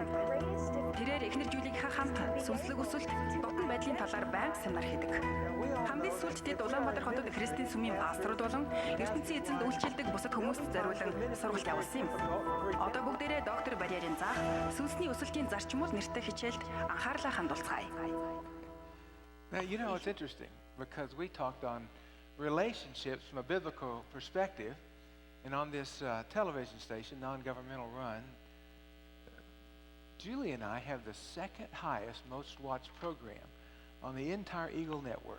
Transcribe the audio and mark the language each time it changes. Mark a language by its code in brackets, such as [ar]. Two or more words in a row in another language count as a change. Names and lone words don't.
[mn] Тэрээр эхнэр Жулийнхаа хамт сүнслэг өсөлт, дотн байдлын талаар байнга семинар хийдэг. Хамгийн сүүлд тэд Улаанбаатар хотод Христийн сумын пасторууд болон ертөнцийн эзэнд үйлчилдэг бусад хүмүүст зориулан сургалт явуулсан юм. Одоо бүгдээрээ доктор Барьерийн заах сүнсний өсөлтийн зарчмууд нэртэй хичээлд анхаарлаа хандуулцгаая. [en] Now, you know, it's interesting because we talked on relationships from a biblical perspective. And on this television station, non-governmental run, Julie and I have the second highest most watched program on the entire Eagle network.